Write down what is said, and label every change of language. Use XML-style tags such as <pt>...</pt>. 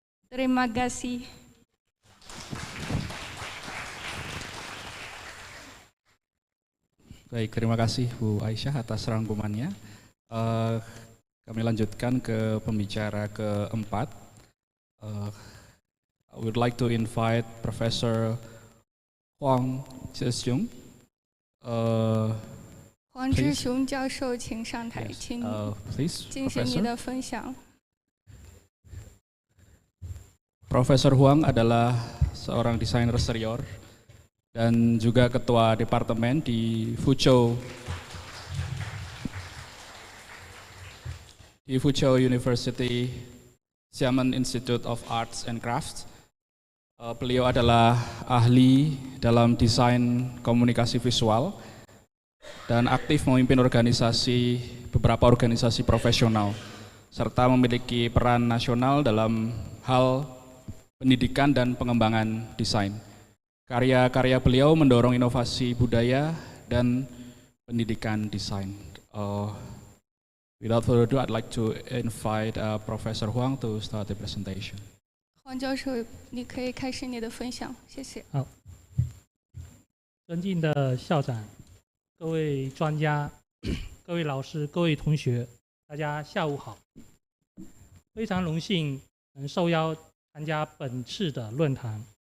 <id>Terima kasih. Baik, terima kasih Bu Aisyah atas rangkumannya. Kami lanjutkan ke pembicara keempat.</id> <en>I would like to invite Professor Huang Zhixiong.</en> <zh>黄志雄教授，请上台，请进行你的分享。</zh> <id>Profesor Huang adalah seorang desainer eksterior dan juga ketua departemen di Fuzhou University Xiamen Institute of Arts and Crafts. Beliau adalah ahli dalam desain komunikasi visual dan aktif memimpin beberapa organisasi profesional, serta memiliki peran nasional dalam hal pendidikan dan pengembangan desain. Karya-karya beliau mendorong inovasi budaya dan pendidikan desain.</id> <en>Without further ado, I'd like to invite Professor Huang to start the presentation.</en> <zh>黄教授，你可以开始你的分享，谢谢。好，尊敬的校长、各位专家、各位老师、各位同学，大家下午好。非常荣幸能受邀参加本次的论坛。</zh>